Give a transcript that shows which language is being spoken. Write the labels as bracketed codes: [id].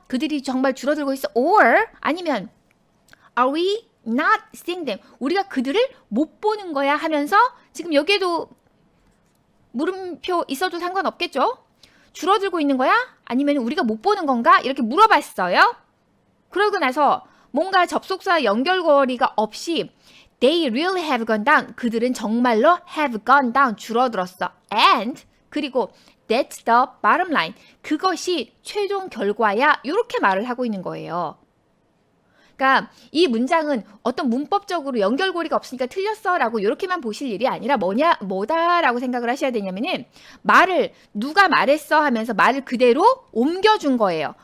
[ko] 그들이 정말 줄어들고 있어? [en] Or [ko] 아니면 [en] Are we not seeing them? [ko] 우리가 그들을 못 보는 거야 하면서 지금 여기에도 물음표 있어도 상관없겠죠? 줄어들고 있는 거야? 아니면 우리가 못 보는 건가? 이렇게 물어봤어요. 그러고 나서 뭔가 접속사 연결고리가 없이 [en] They really have gone down. [ko] 그들은 정말로 [en] have gone down. [ko] 줄어들었어. [en] And [ko] 그리고 [en] That's the bottom line. [ko] 그것이 최종 결과야. 이렇게 말을 하고 있는 거예요. 그러니까 이 문장은 어떤 문법적으로 연결고리가 없으니까 틀렸어 라고 이렇게만 보실 일이 아니라 뭐다라고 생각을 하셔야 되냐면은 말을 누가 말했어 하면서 말을 그대로 옮겨준 거예요.